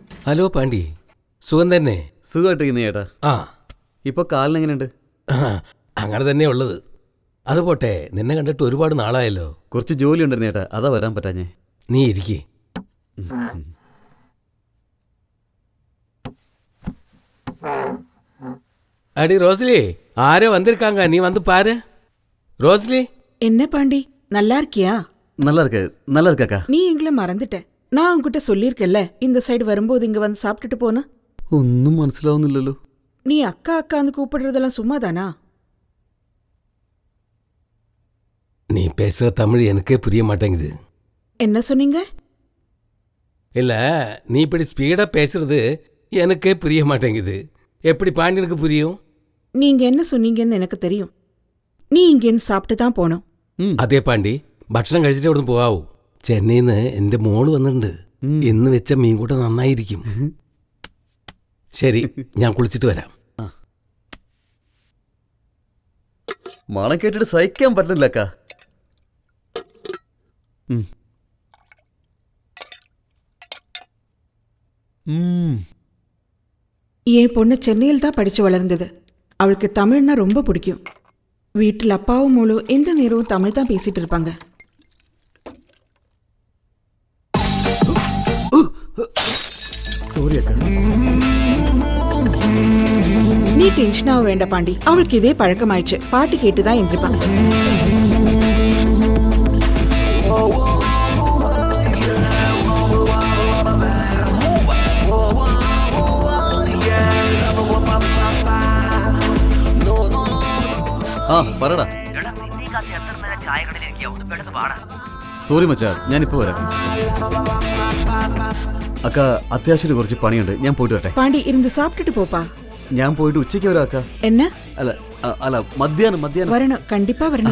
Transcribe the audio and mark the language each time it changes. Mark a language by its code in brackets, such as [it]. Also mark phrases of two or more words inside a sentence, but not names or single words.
[ml] ഹലോ പാണ്ഡി, സുഖം തന്നെ? സുഖമായിട്ടിരിക്കുന്ന ചേട്ടാ. ആ, ഇപ്പൊ കാലിന് എങ്ങനെയുണ്ട്? അങ്ങനെ തന്നെ ഉള്ളത്. അത് പോട്ടെ, നിന്നെ കണ്ടിട്ട് ഒരുപാട് നാളായല്ലോ. കുറച്ച് ജോലി ഉണ്ടായിരുന്നു ചേട്ടാ, അതാ വരാൻ പറ്റാഞ്ഞേ. നീ ഇരിക്കേ. [ta] அடி ரோஸ்லி, ஆரோ வந்திருக்காங்க, நீ வந்து பாரு. ரோஸ்லி, என்ன பாண்டி, நல்லா இருக்கியா? நல்லா இருக்கு, நல்லா இருக்காக்கா. நீ எங்களை மறந்துட்ட. நான் உன்கிட்ட சொல்லியிருக்கேன்ல, இந்த சைடு வரும்போது இங்க வந்து சாப்பிட்டுட்டு போன. [ml] ഒന്നും മനസ്സിലാവുന്നില്ലല്ലോ. [ta] நீ அக்கா அக்கான்னு கூப்பிடுறதெல்லாம் சும்மாதானா? நீ பேசுற தமிழ் எனக்கே புரிய மாட்டேங்குது. என்ன சொன்னீங்க? இல்ல, நீ இப்படி ஸ்பீடா பேசுறது எனக்கே புரிய மாட்டேங்குது. எப்படி பாண்டியனுக்கு புரியும்? நீங்க என்ன சொன்னீங்கன்னு எனக்கு தெரியும். நீ இங்கேன்னு சாப்பிட்டு தான் போனோம். [ml] അതേ പാണ്ടി, ഭക്ഷണം കഴിച്ചിട്ട് അവിടെ നിന്ന് പോകാവൂ. ചെന്നൈന്ന് എൻ്റെ മോള് വന്നിട്ടുണ്ട്. ഇന്ന് വെച്ച മീൻകൂട്ട നന്നായിരിക്കും. ശരി, ഞാൻ കുളിച്ചിട്ട് വരാം. മണം കേട്ടിട്ട് സഹിക്കാൻ പറ്റില്ല അക്കാ. [ta] என் பொண்ணு சென்னையில் தான் படிச்சு வளர்ந்தது. அவளுக்கு தமிழ்னா ரொம்ப பிடிக்கும். வீட்டில் அப்பாவும் மூலம் எந்த நேரமும் தமிழ் தான் பேசிட்டு இருப்பாங்க. [ml] സോറി അക്കാ. [ta] நீ டென்ஷனாக வேண்ட பாண்டி, அவளுக்கு இதே பழக்கமாயிடுச்சு. பாட்டு கேட்டு தான் எந்திரிப்பாங்க. [ml] ആ പറടാ. സോറി മച്ചാ, ഞാനിപ്പോ വരാം. അക്ക അത്യാവശ്യമായിട്ട് കുറച്ച് പണിയുണ്ട്, ഞാൻ പോയിട്ട് വരട്ടെ. [ta] பாண்டி இருந்து சாப்பிட்டுட்டு போப்பா. [ml] ഞാൻ പോയിട്ട് ഉച്ചയ്ക്ക് വരാം അക്ക. [ta] என்ன? [ml] അല്ല അല്ല, മധ്യാഹ്നം. [ta] வரணும், கண்டிப்பா வரணும்.